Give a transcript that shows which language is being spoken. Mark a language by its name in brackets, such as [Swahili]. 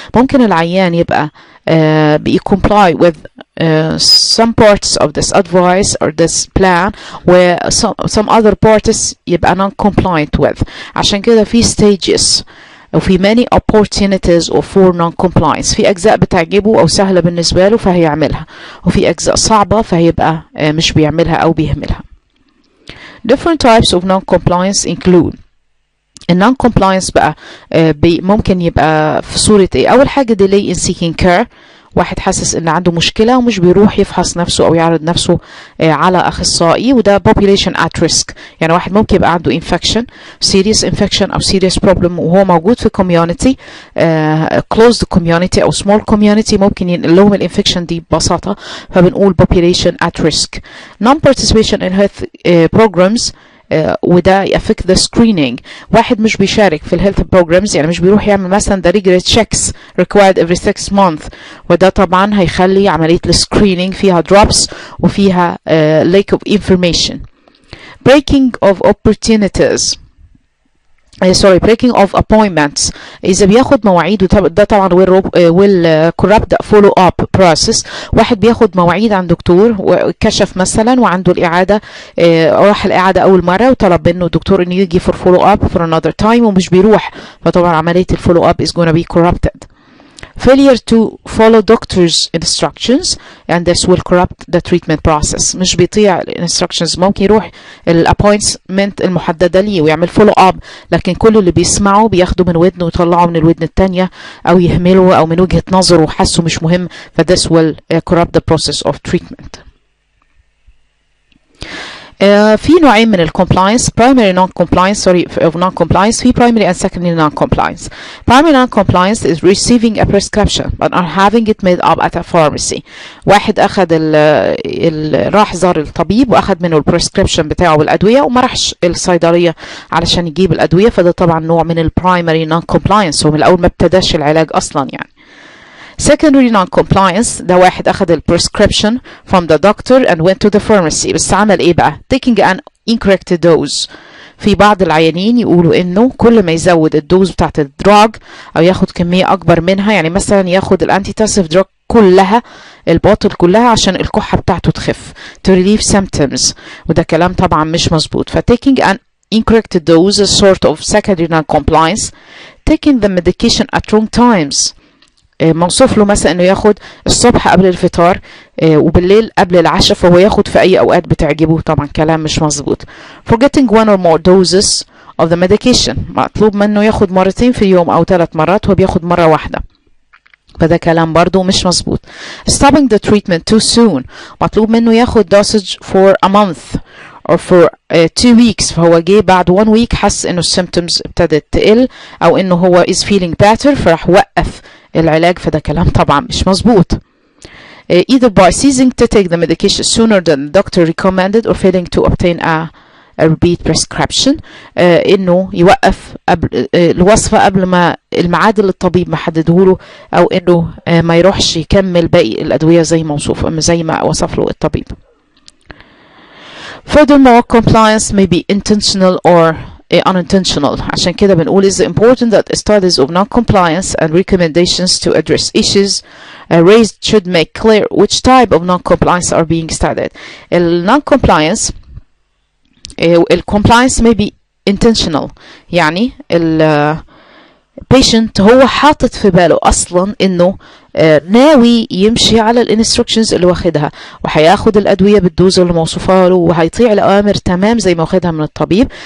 [Arabic] ممكن العيان يبقى [English] be comply with some parts of this advice or this plan where some other parts [Arabic] يبقى [English] non-compliant with. [Arabic] عشان كده في [English] stages وفي many opportunities for non-compliance. [Arabic] في أجزاء بتعجبه أو سهلة بالنسبة له فهيعملها، وفي أجزاء صعبة فهيبقى مش بيعملها أو بيهملها. [English] Different types of non-compliance include non-compliance [Arabic] بقى ممكن يبقى في صورة ايه؟ أول حاجة [English] delay in seeking care. [Arabic] واحد حاسس ان عنده مشكلة ومش بيروح يفحص نفسه او يعرض نفسه على اخصائي، وده population at risk. يعني واحد ممكن يبقى عنده infection serious infection او serious problem وهو موجود في community closed community او small community ممكن ينقل لهم الانفكشن دي ببساطة، فبنقول population at risk. [English] non-participation in health programs [Arabic] وده [English] affect the screening. [Arabic] واحد مش بيشارك في الهيلث بروجرامز، يعني مش بيروح يعمل مثلا [English] the regular checks required every 6 months، [Arabic] وده طبعا هيخلي عملية السكرينينج فيها drops وفيها lack of information. [English] breaking of opportunities breaking of appointments. [Arabic] إذا بياخد مواعيد، ده طبعا [English] will corrupt the follow up process. [Arabic] واحد بياخد مواعيد عند دكتور وكشف مثلا وعنده الإعادة، راح الإعادة أول مرة وطلب منه الدكتور إنه يجي for follow up for another time ومش بيروح، فطبعا عملية الفولو up [English] is gonna be corrupted. failure to follow doctor's instructions and this will corrupt the treatment process. [Arabic] مش بيطيع instructions، ممكن يروح الابوينتمنت المحددة ليه ويعمل follow up، لكن كل اللي بيسمعه بياخده من ودنه ويطلعه من الودن التانية أو يهمله أو من وجهة نظره وحسه مش مهم، ف [English] this will corrupt the process of treatment. [Arabic] في نوعين من الكومبلاينس، [English] primary non-compliance of non-compliance. في primary and secondary non-compliance. primary non-compliance is receiving a prescription but not having it made up at a pharmacy. [Arabic] واحد أخذ راح زار الطبيب وأخذ منه البريسكريبشن بتاعه بالأدوية وما راحش الصيدلية علشان يجيب الأدوية، فده طبعا نوع من البرايمري non-compliance، ومن الأول ما ابتداش العلاج أصلا يعني. [English] secondary non-compliance [Arabic] ده واحد أخذ ال [English] prescription from the doctor and went to the pharmacy، [Arabic] بس عمل إيه بقى؟ [English] taking an incorrect dose. [Arabic] في بعض العيانين يقولوا إنه كل ما يزود الدوز بتاعت الدراج أو ياخد كمية أكبر منها، يعني مثلا ياخد الانتيتاسيف دراج كلها البوتل كلها عشان الكحة بتاعته تخف [English] to relieve symptoms، [Arabic] وده كلام طبعا مش مظبوط. [English] ف taking an incorrect dose is sort of secondary non-compliance. taking the medication at wrong times. [Arabic] موصوف له مثلا انه ياخد الصبح قبل الفطار وبالليل قبل العشاء، فهو ياخد في اي اوقات بتعجبه، طبعا كلام مش مظبوط. [English] forgetting one or more doses of the medication. [Arabic] مطلوب منه ياخد مرتين في اليوم او 3 مرات وهو بياخد مرة واحدة، فده كلام برضو مش مظبوط. [English] stopping the treatment too soon. [Arabic] مطلوب منه ياخد [English] dosage for a month or for 2 weeks، [Arabic] فهو جه بعد 1 week حس انه السيمبتومز ابتدت تقل او انه هو [English] is feeling better [Arabic] فراح وقف العلاج، فده كلام طبعا مش مظبوط. [English] either by ceasing to take the medication sooner than the doctor recommended or failing to obtain a repeat prescription. [Arabic] انه يوقف الوصفة قبل ما الميعاد اللي الطبيب محدده له، او انه ما يروحش يكمل باقي الادوية زي ما وصف له الطبيب. [English] Furthermore, compliance may be intentional or unintentional. [Arabic] عشان كده بنقول [English] it's important that studies of non-compliance and recommendations to address issues raised should make clear which type of non-compliance are being studied. [Arabic] non-compliance compliance may be intentional، يعني patient هو حاطط في باله أصلا إنه ناوي يمشي على الانستركشنز اللي واخدها وهياخد الأدوية بالدوز اللي موصوفة له وهيطيع الأوامر تمام زي ما واخدها من الطبيب.